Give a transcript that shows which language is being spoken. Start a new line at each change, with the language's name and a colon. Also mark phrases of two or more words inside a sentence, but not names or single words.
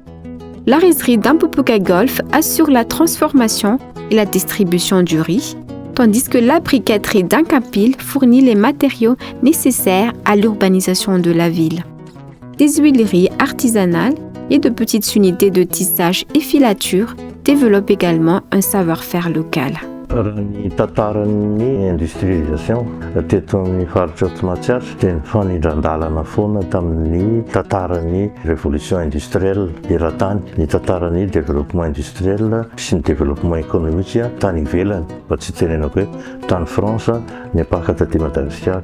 French: La rizerie d'Ampupuka Golf assure la transformation et la distribution du riz, tandis que la briqueterie d'Ankapil fournit les matériaux nécessaires à l'urbanisation de la ville. Des huileries artisanales et de petites unités de tissage et filature développent également un savoir-faire local.
Malagasy: Ny tantaran'ny industrialisation teto amin'ny faritra Haute-Matsiatra dia nifanindran-dalana foana tamin'ny tantaran'ny
French: révolution industrielle
Malagasy: eran-tany, ny tantaran'ny
French: développement industriel
Malagasy: sy ny
French: développement économique
Malagasy: tany ivelany, fa tsy tenenako hoe tany France niapaka taty Madagasikara.